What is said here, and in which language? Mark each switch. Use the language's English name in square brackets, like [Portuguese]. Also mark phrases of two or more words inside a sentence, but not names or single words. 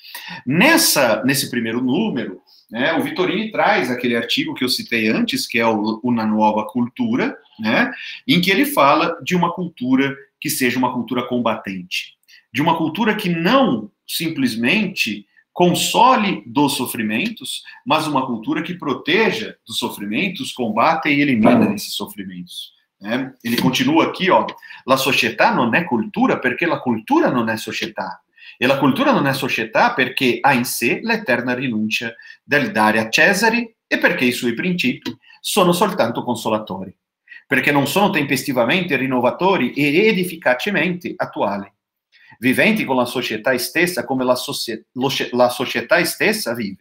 [Portuguese] Nesse primeiro número, né, o Vittorini traz aquele artigo que eu citei antes, que é Una Nuova Cultura, né, em que ele fala de uma cultura que seja uma cultura combatente, de uma cultura que não simplesmente console dos sofrimentos, mas uma cultura que proteja dos sofrimentos, combata e elimina esses sofrimentos. Né? Ele continua aqui, ó, [Italian] la società non è cultura perché la cultura non è società. E la cultura non è società perché ha in sé l'eterna rinuncia del dare a Cesare e perché i suoi principi sono soltanto consolatori, perché non sono tempestivamente rinnovatori ed efficacemente attuali, viventi con la società stessa come la società stessa vive.